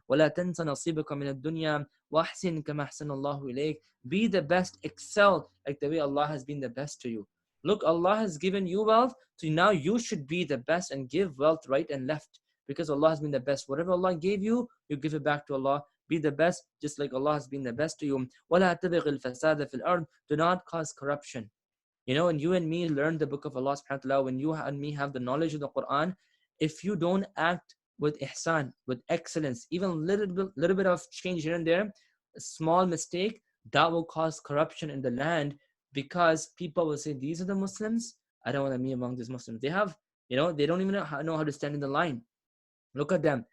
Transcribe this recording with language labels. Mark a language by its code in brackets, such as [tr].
[ar] وَلَا تَنْسَ نَصِيبَكَ مِنَ الدُّنْيا وَأَحْسِنْ كَمَا أَحْسَنَ اللَّهُ إِلَيْكَ, [en] be the best, excel like the way Allah has been the best to you. Look, Allah has given you wealth, so now you should be the best and give wealth right and left, because Allah has been the best. Whatever Allah gave you, you give it back to Allah. Be the best, just like Allah has been the best to you. [ar] وَلَا تَبِغِ الْفَسَادَ فِي الْأَرْضِ, [en] do not cause corruption. When you and me learn the book of Allah subhanahu wa ta'ala, when you and me have the knowledge of the Quran, if you don't act with ihsan, with excellence, even little bit of change here and there, a small mistake, that will cause corruption in the land, because people will say, these are the Muslims, I don't want to be among these Muslims. They have, they don't even know how to stand in the line. Look at them.